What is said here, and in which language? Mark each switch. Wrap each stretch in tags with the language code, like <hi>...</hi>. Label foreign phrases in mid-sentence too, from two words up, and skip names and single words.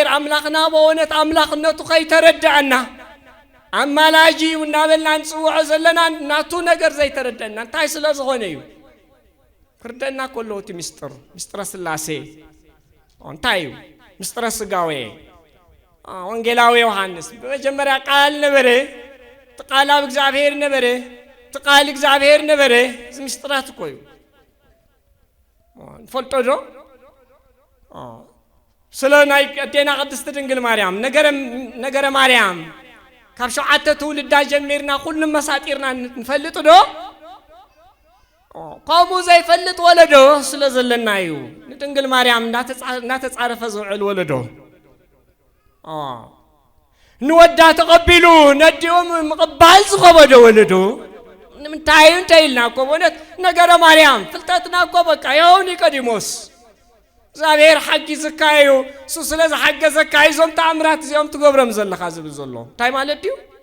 <ti>አምላኽና በእውነት አምላኽነቱ ከይተረድአና አማላጂ እናበልና ንጽውዖ ዘለና ናቱ ነገር ዘይተረድአና እንታይ ስለ ዝኾነ እዩ ፍርደና ኮሎቲ ምስጥረ ስላሴ እንታይ እዩ ምስጥረ ስጋዌ ወንጌላዊ ዮሐንስ</ti> <am>በመጀመሪያ ቃል ነበረ ቃል አብ እግዚአብሔር ነበረ ቃል እግዚአብሔር ነበረ</am> <ti>ምስጥራት እኮ እዩ ፈልጦ ዶ ስለ ናይ ቀዴና ቅድስት ድንግል ማርያም ነገረ ማርያም ካብ ሸውዓተ ትውልዳ ጀሚርና ኩሉም መሳጢርና ንፈልጥ ዶ ቆሙ ዘይፈልጥ ወለዶ ስለ ዘለና እዩ ንድንግል ማርያም እናተጻረፈ ዝውዕል ወለዶ ንወዳ ተቀቢሉ ነዲኦም ምቅባል ዝኸበዶ ወለዶ ንምንታይ እንተይልና እኮ በእውነት ነገረ ማርያም ፍልጠትና እኮ</ti> <am>በቃ ያው</am> <ti>ኒቆዲሞስ እግዚአብሔር ሓጊዝካ እዩ እሱ ስለ ዝሓገዘካ እዞም ተአምራት እዚኦም ትገብሮም ዘለኻ ዝብል ዘሎ እንታይ ማለት ድዩ</ti>